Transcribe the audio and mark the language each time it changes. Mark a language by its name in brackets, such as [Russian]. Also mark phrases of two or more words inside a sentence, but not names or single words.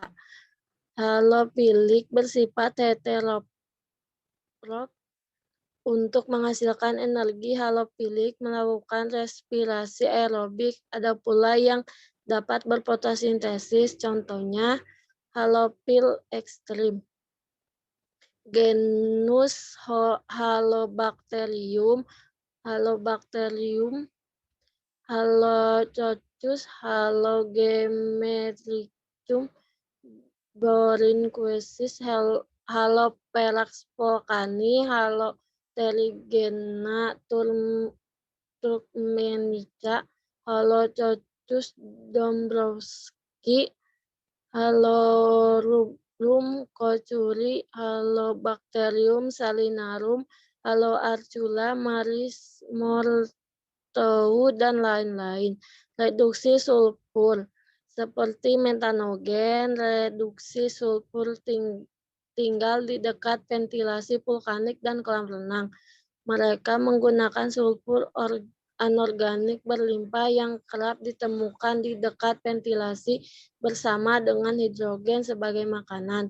[Indonesian] Halofilik bersifat heterotrof. Untuk menghasilkan energi, halofilik melakukan respirasi aerobik. Ada pula yang dapat berfotosintesis, contohnya halofil ekstrim. Genus Halobacterium, Halococcus, Halogemetricum, Borinquensis, Haloperax volcani, Haloterigena turkmenica, Halococcus dombrowski, Halorum kochuri, Halobacterium salinarum, Haloarchula, Maris mortou, dan lain-lain. Reduksi sulfur seperti metanogen, reduksi sulfur tinggal di dekat ventilasi vulkanik dan kolam renang. Mereka menggunakan sulfur anorganik berlimpah yang kerap ditemukan di dekat ventilasi bersama dengan hidrogen sebagai makanan.